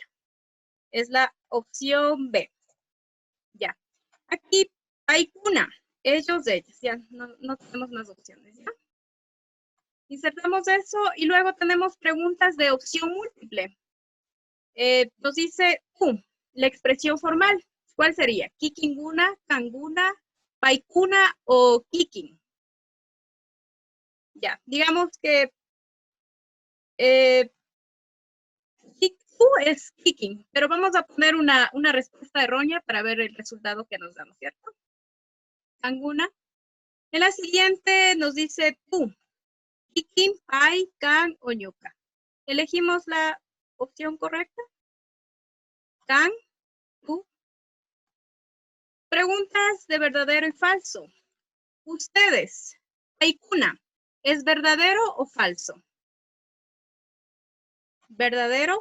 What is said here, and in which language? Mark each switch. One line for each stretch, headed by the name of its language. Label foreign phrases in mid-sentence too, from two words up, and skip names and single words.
Spanish: Es la opción B. Ya. Aquí, paikuna, ellos, ellas. Ya, no tenemos más opciones, ¿ya? Insertamos eso y luego tenemos preguntas de opción múltiple. Nos dice la expresión formal. ¿Cuál sería?
Quechua: Kikinguna, kanguna, paikuna o kiking.
Spanish: Ya, digamos que es kicking, pero vamos a poner una respuesta errónea para ver el resultado que nos damos, ¿cierto? Kanguna. En la siguiente nos dice kicking, pai, kan o ñuka. Elegimos la opción correcta. Kan, tú. Preguntas de verdadero y falso. Ustedes, paikuna, ¿es verdadero o falso? ¿Verdadero?